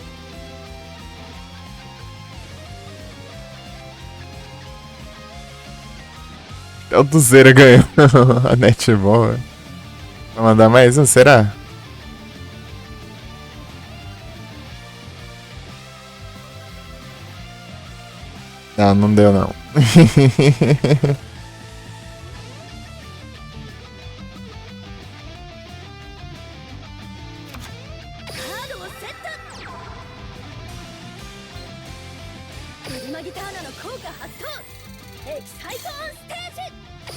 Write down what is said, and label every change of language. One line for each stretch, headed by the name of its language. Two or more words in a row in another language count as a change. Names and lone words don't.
Portuguese: Até o Duzeira ganhou a netball. Vou mandar mais um, será? Não, não deu não.
Japanese: カードをセット。ブルマギターナの効果発動。エキサイトオンステージ。